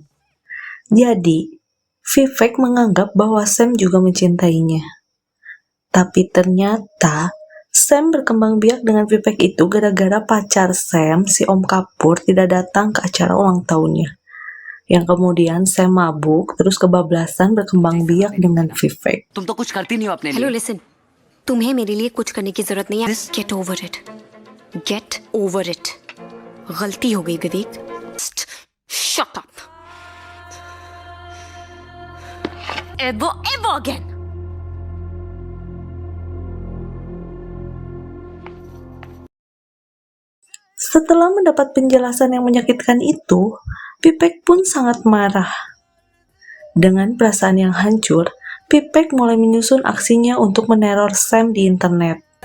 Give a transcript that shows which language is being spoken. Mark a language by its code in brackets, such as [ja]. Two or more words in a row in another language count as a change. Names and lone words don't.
[id] Jadi, Vivek menganggap bahwa Sam juga mencintainya. Tapi ternyata Sam berkembang biak dengan Vivek itu gara-gara pacar Sam, si Om Kapoor, tidak datang ke acara ulang tahunnya. Yang kemudian Sam mabuk, terus kebablasan berkembang biak dengan Vivek. [hi] तुम तो कुछ करती नहीं हो अपने लिए। [en] hello listen, [hi] तुम्हें मेरे लिए कुछ करने की जरूरत नहीं है। [en] get over it, get over it. [hi] गलती हो गई विवेक, [en] shut up. ever again. [id] Setelah mendapat penjelasan yang menyakitkan itu, Vivek pun sangat marah. Dengan perasaan yang hancur, Vivek mulai menyusun aksinya untuk meneror Sam di internet.